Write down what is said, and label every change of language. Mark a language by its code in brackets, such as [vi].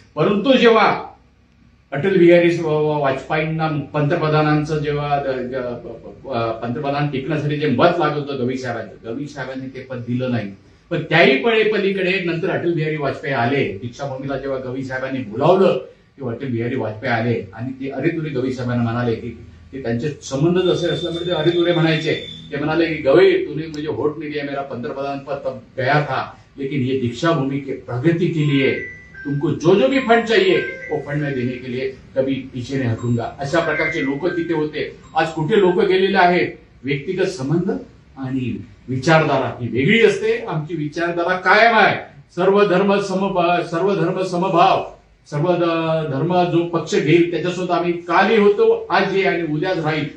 [mr] परंतु जेव्हा अटल बिहारी वाजपेयींना पंतप्रधान टिकण्यासाठी जे मत लागत होतं गवई साहेबांनी ते पद दिलं नाही. पण त्याही पलीकडे नंतर अटल बिहारी वाजपेयी आले. दीक्षाभूमीला जेव्हा गवई साहेबांनी बोलावलं तेव्हा अटल बिहारी वाजपेयी आले आणि ते अरेतुरे गवई साहेबांना म्हणाले की ते त्यांचे संबंध जसे असल्यामुळे ते अरेतुरे म्हणायचे. ते म्हणाले की [hi] गवई तूने मुझे वोट नहीं दिया, मेरा पंतप्रधान पद तब गया था, लेकिन ये दीक्षाभूमि की प्रगति के लिए तुमको जो भी फंड चाहिए वो फंड में देने के लिए कभी पीछे नहीं हटूंगा. [mr] अशा प्रकारचे लोक तिथे होते. आज कुठे लोक गेलेले आहेत. व्यक्तिगत संबंध आणि विचारधारा ही वेगळी असते. आमची विचारधारा कायम आहे. सर्व धर्म समभाव, सर्व धर्म जो पक्ष घेईल त्याच्यासोबत आम्ही कालही होतो, आजही आणि उद्याच राहील.